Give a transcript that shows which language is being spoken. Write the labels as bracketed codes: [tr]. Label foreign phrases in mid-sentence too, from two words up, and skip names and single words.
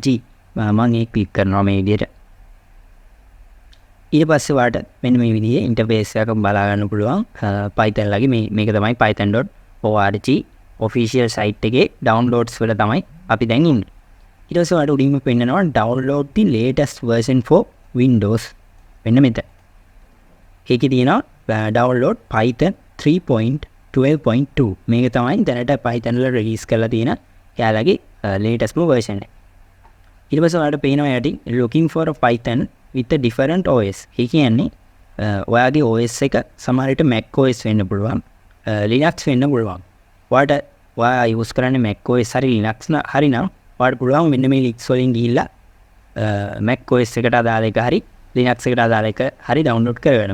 [si] මම ඒක ක්ලික් කරනවා මේ විදිහට. ඊට පස්සේ ඔයාලට මෙන්න මේ විදිහේ ඉන්ටර්ෆේස් එකක් බලා ගන්න පුළුවන්. Python ලගේ මේක තමයි python.org [en] official site [si] එකේ downloads වල තමයි අපි දැන් ඉන්නේ. ඊට පස්සේ ඔයාලට උඩින්ම පෙන්නනවා [en] download the latest version for Windows. [si] මෙන්න මෙතන. ඒකේ තියෙනවා [en] download Python 3.12.2. [si] මේක තමයි දැනට Python වල රිලීස් කරලා තියෙන එයාලගේ [en] latest version [si] එක. ඊට පස්සේ ඔයාලට පේනවා යටි [en] looking for a Python with a different OS. [si] ඒ කියන්නේ ඔයාගේ OS එක සමහර විට Mac OS වෙන්න පුළුවන්, Linux වෙන්න පුළුවන්. ඔයා use කරන්නේ Mac OS හරි Linux හරි නම් ඔයාලට පුළුවන් මෙන්න මේ links වලින් ගිහිල්ලා Mac OS එකට අදාළ එක හරි Linux එකට අදාළ එක හරි download කරගන්න.